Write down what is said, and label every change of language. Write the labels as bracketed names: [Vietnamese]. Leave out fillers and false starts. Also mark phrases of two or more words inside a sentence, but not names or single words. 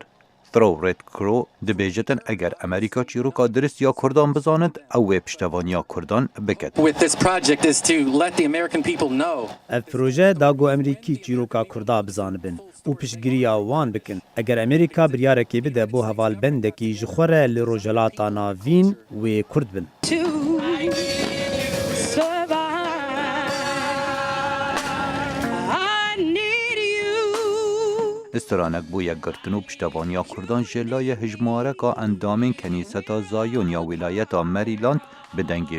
[Kurdish] Throw Red Crow dibêjetin eger Amerîka çîroka dirist ya Kurdan bizanit ew wê piştevaniya Kurdan biket. Ev proje dago Amerîkî çîroka Kurda bizanibin û piştgiriya wan bikin. Eger Amerîka biryarekê bide bo hevalbendekî ji xwe re li rojhelata navîn wê Kurd bin. استرانک بو یکگرتن و پشتوانیا کردان جلای هجمارکا اندامین کنیستا زایون یا ولایتا مریلاند به دنگی